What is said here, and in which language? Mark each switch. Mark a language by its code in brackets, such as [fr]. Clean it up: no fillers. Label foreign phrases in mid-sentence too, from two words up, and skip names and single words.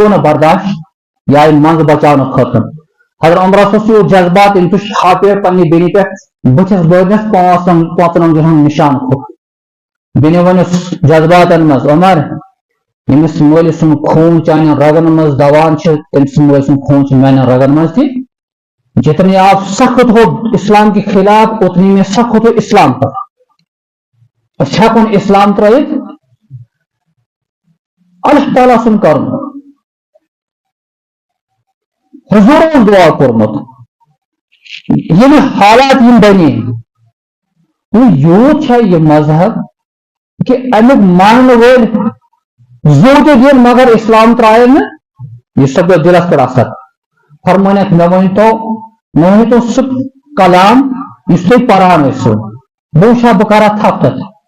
[ks] گوٚو نہٕ برداشت یہِ آیہِ منٛز بچاونہٕ خٲطرٕ حضرت عمرس اوس یوٗت جذبات أمۍ تُج ژھاپہِ پننہِ بیٚنہِ پٮ۪ٹھ بٕتھِس بٲرنس 5 رۄنٛگجن ہُنٛد نشان کھوٚت بیٚنہِ ووٚنُس جذباتن منٛز عمر ییٚمِس مٲلۍ سُنٛد خوٗن چانٮ۪ن رگن منٛز دوان چھِ تٔمۍ سٕنٛدِ مٲلۍ سُنٛد خوٗن چھُ میانٮ۪ن رگن منٛز تہِ [ur] جتنے آپ سخت ہو اسلام کے خلاف اتنی میں سخت ہو اسلام پر [ks] اچھا کن اسلام ترٲیِتھ اللہ تعالیٰ سُنٛد کرُن حضور اوس دعا کوٚرمُت ییٚلہِ حالات یِم بنے یوٗت چھا یہِ مذہب کہ امیُک ماننہٕ وٲلۍ زوٗ تہِ دِن مگر اسلام ترٛایہِ نہٕ یہِ سپدیو دِلس پٮ۪ٹھ اثر فرمٲنکھ مےٚ ؤنۍتو سُہ کلام یُس تُہۍ پران ٲسِو بہٕ وٕچھٕ ہا بہٕ کرا تھپھ تتھ